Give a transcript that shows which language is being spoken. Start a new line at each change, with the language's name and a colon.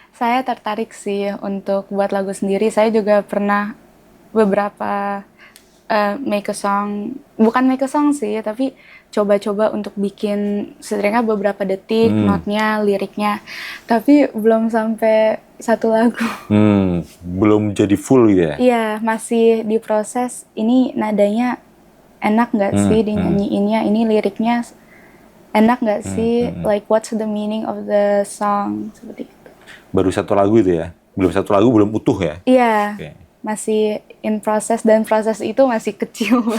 Indonesian: Saya tertarik sih untuk buat lagu sendiri. Saya juga pernah beberapa
English: make a song,
Indonesian: bukan make a song sih, tapi coba-coba untuk bikin setidaknya beberapa detik, notnya, liriknya. Tapi belum sampai satu lagu. Belum jadi full gitu ya? Iya, masih diproses. Ini nadanya enak nggak sih dinyanyiinnya? Ini liriknya enak nggak sih?
English: Like what's the meaning of the song?
Indonesian: Seperti itu. Baru satu lagu itu ya? Belum satu lagu, belum utuh ya? Iya, okay. Masih in proses dan proses itu masih kecil.